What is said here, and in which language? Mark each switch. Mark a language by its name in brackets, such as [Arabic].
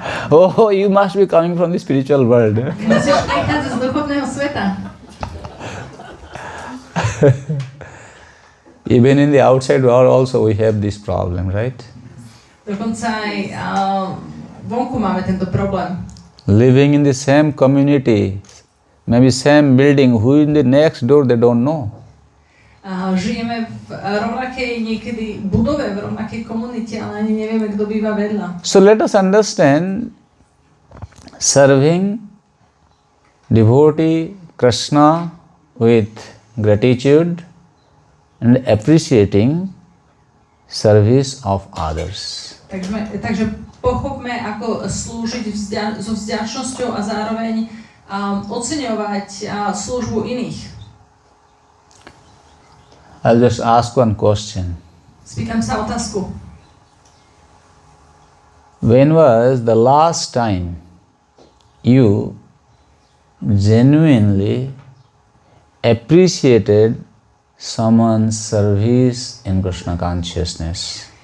[English] Oh, you must be coming from the spiritual world. [Slovak] Musíš prichádzať z duchovného sveta. [English] Even in the outside world also we have this problem, right? [Slovak] Dokonca aj vonku máme tento problém. [English] Living in the same community, maybe same building, who in the next door they don't know. [Slovak] Žijeme v rovnakej niekedy budove, v rovnakej komunite, ale ani nevieme, kto býva vedľa. [English] So let us understand serving devotee Krishna with gratitude and appreciating service of others. [Slovak] Takže pochopme, ako slúžiť so vďačnosťou a zároveň oceňovať službu iných. [English] I'll just ask one question. [Slovak] Spýtam sa otázku. [English] When was the last time you genuinely appreciated someone's service in Krishna consciousness?